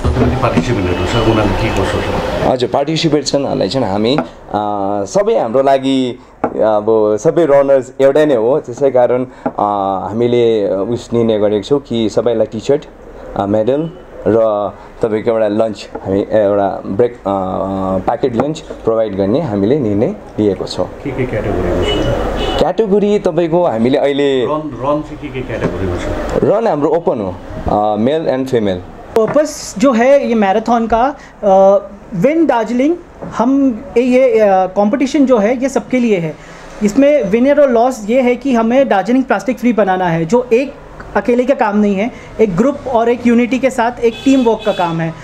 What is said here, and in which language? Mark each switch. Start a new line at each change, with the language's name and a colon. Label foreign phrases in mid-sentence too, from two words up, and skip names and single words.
Nepali: हजुर, पार्टिसिपेट्सहरूलाई चाहिँ हामी सबै हाम्रो लागि अब सबै रनर्स एउटै नै हो, त्यसै कारण हामीले उस निर्णय गरेको छौँ कि सबैलाई टी सर्ट, मेडल र तपाईँको एउटा लन्च, हामी एउटा
English: break packet lunch
Nepali: प्रोभाइड गर्ने हामीले निर्णय लिएको छौँ। क्याटेगोरी तपाईँको हामीले अहिले रन हाम्रो ओपन हो,
English: male and female.
Hindi: पर्पस जो है ये मैराथन का, विन दार्जिलिंग, हम ये कंपटीशन जो है ये सबके लिए है। इसमें विनर और लॉस ये है कि हमें दार्जिलिंग
English: plastic free
Hindi: बनाना है, जो एक अकेले का काम नहीं है, एक ग्रुप और एक यूनिटी के साथ एक
English: team work
Hindi: का काम है।